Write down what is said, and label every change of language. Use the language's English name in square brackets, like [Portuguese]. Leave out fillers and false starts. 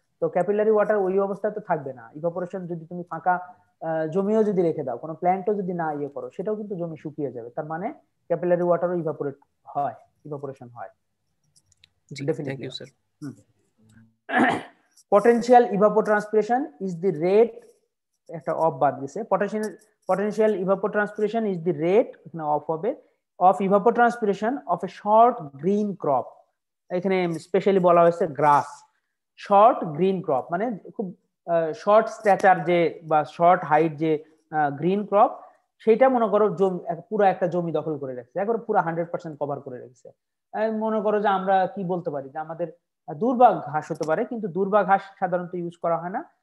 [Bangla] তো capillary water ওই অবস্থায় তো থাকবে না। ইভাপোরেশন যদি তুমি ফাঁকা জমিও যদি রেখে দাও, কোনো প্ল্যান্টও যদি না ইয়ে করো, সেটাও কিন্তু জমি শুকিয়ে যাবে। তার মানে ক্যাপিলারি ওয়াটারও ইভাপোরেশন হয়। Thank you sir. [English] Potential evapotranspiration is the rate, [Bangla] একটা অফ বাদ দিয়েছে, [English] potential evapotranspiration is the rate, [Bangla] এখানে অফ হবে, [English] of evapotranspiration of a short green crop। [Bangla] এখানে স্পেশালি বলা হয়েছে গ্রাস। শর্ট গ্রিন ক্রপ মানে খুব শর্ট স্ট্যাচার যে বা শর্ট হাইট যে গ্রিন ক্রপ, সেটা মনে করো পুরো একটা জমি দখল করে রাখছে, একবারে পুরো 100% কভার করে রেখেছে। মনে করো যে আমরা কি বলতে পারি যে আমাদের দুর্বা ঘাস হতে পারে, কিন্তু দুর্বা ঘাস সাধারণত ইউজ করা হয় না।